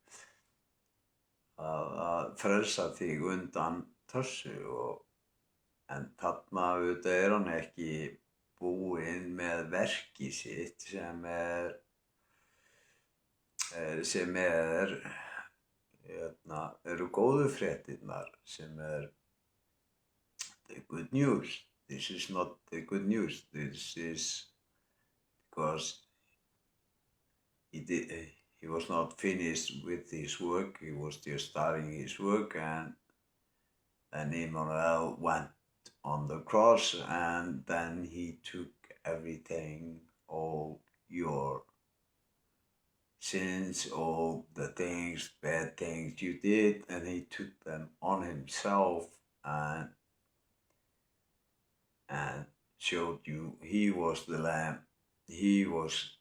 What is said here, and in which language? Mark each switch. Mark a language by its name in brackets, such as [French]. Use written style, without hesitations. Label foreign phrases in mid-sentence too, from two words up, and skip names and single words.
[Icelandic] að frelsa þig undan þessu en þarna auðvitað er hann ekki búinn með verkið sitt sem eru góðu fréttirnar sem [English] the good news. This is not the good news. This is because he was not finished with his work. He was just starting his work, and then Immanuel went on the cross, and then he took everything, all your sins, all the things, bad things you did, and he took them on himself and showed you he was the Lamb.